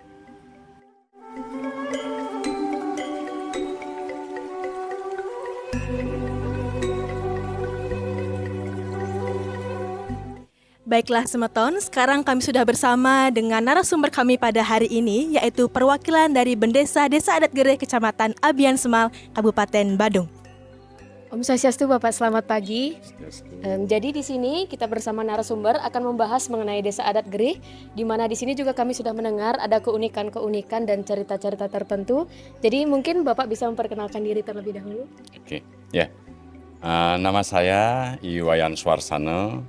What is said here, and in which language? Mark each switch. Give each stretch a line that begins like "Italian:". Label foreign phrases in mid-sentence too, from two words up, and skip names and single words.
Indonesian: Baiklah Semeton, sekarang kami sudah bersama dengan narasumber kami pada hari ini, yaitu perwakilan dari Bendesa Desa Adat Geri Kecamatan Abian Semal, Kabupaten Badung.
Balinese: Om Swastiastu
Indonesian: Bapak, selamat pagi. Jadi di sini kita bersama narasumber akan membahas mengenai Desa Adat Geri, di mana di sini juga kami sudah mendengar ada keunikan-keunikan dan cerita-cerita tertentu. Jadi mungkin Bapak bisa memperkenalkan diri terlebih dahulu. Oke, ya. Nama saya Iwayan Suarsana.